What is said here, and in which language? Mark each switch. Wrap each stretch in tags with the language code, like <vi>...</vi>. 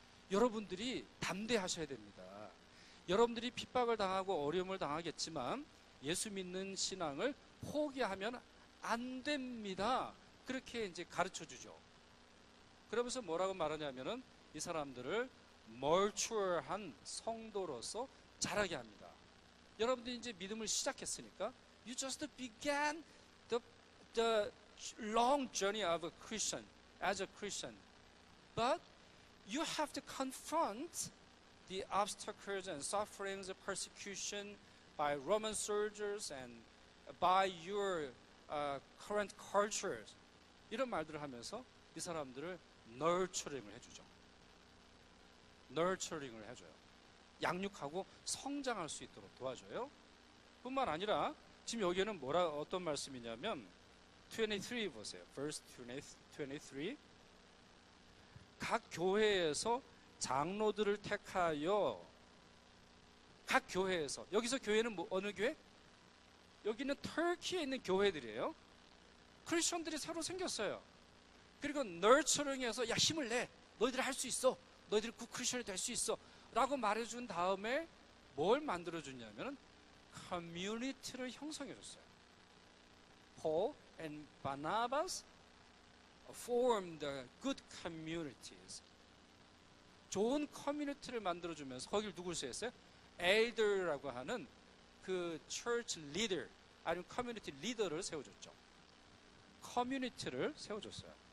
<ko>여러분들이 담대하셔야 됩니다. 여러분들이 핍박을 당하고 어려움을 당하겠지만 예수 믿는 신앙을 포기하면 안 됩니다. 그렇게 이제 가르쳐 주죠. 그러면서 뭐라고 말하냐면은 이 사람들을 멀추어한 성도로서 자라게 합니다. 여러분들이 이제 믿음을 시작했으니까</ko> <en>you just began the long journey of a Christian, as a Christian. But you have to confront the obstacles and sufferings, persecution by Roman soldiers and by your current cultures.</en> <ko>이런 말들을 하면서 이 사람들을 nurturing을 해주죠. nurturing을 해줘요. 양육하고 성장할 수 있도록 도와줘요. 뿐만 아니라 지금 여기에는 어떤 말씀이냐면 23 보세요. verse 23. 각 교회에서 장로들을 택하여, 각 교회에서, 여기서 교회는 어느 교회? 여기는 터키에 있는 교회들이에요. 크리스천들이 새로 생겼어요. 그리고 nurturing해서 야 힘을 내. 너희들이 할 수 있어. 너희들이 굿 크리스천이 될 수 있어. 라고 말해준 다음에 뭘 만들어줬냐면 커뮤니티를 형성해줬어요.</ko> <en>Paul and Barnabas formed good communities.</en> <ko>좋은 커뮤니티를 만들어주면서 거기를 누굴 세웠어요? elder라고 하는 그 church leader 아니면 커뮤니티 리더를 세워줬죠. 커뮤니티를 세워줬어요.</ko>